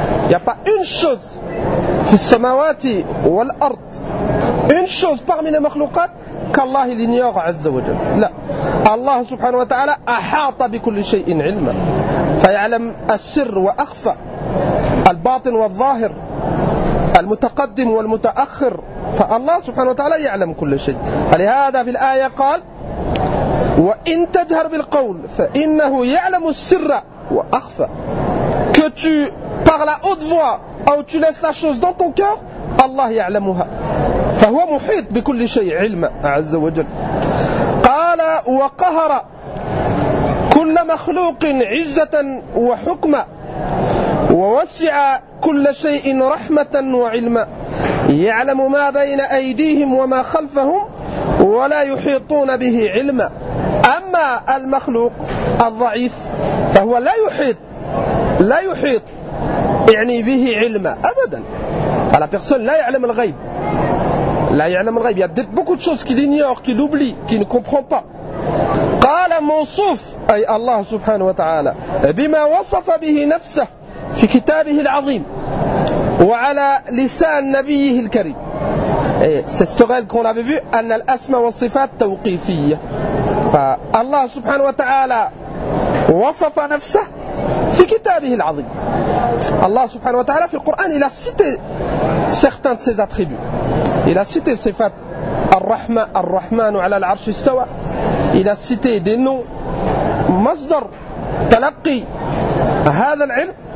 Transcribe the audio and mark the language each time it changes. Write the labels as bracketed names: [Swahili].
[Arabic] يبقى [French] une chose [Arabic] في السماوات والأرض [French] une chose parmi les [Arabic] مخلوقات كالله لنيوغ عز وجل لا الله سبحانه وتعالى أحاط بكل شيء علما فيعلم السر وأخفى الباطن والظاهر المتقدم والمتأخر فالله سبحانه وتعالى يعلم كل شيء فلهذا في الآية قال وإن تجهر بالقول فإنه يعلم السر وأخفى. [French] Que tu parles à haute voix ou tu laisses la chose dans ton cœur, Allah يعلمها. [Arabic] فهو محيط بكل شيء علما عز وجل. قال وقهر كل مخلوق عزة وحكمة ووسع كل شيء رحمة وعلما يعلم ما بين أيديهم وما خلفهم ولا يحيطون به علما. أما المخلوق الضعيف فهو لا يحيط يعني به علما أبدا. على شخص لا يعلم الغيب [French] il y a beaucoup de choses qu'il ignore, qu'il oublie, qu'il ne comprend pas. [Arabic] قال موصوف أي الله سبحانه وتعالى بما وصف به نفسه في كتابه العظيم وعلى لسان نبيه الكريم. [French] C'est ce qu'on avait vu, [Arabic] أن الأسماء والصفات توقيفية. فالله سبحانه وتعالى وصف نفسه في كتابه العظيم. الله سبحانه وتعالى في القرآن إلى [French] cité certains de ses attributs. [Arabic] إلى cité صفات الرحمة الرحمن على العرش استوى. إلى [French] cité des noms [Arabic] مصدر تلقي هذا العلم.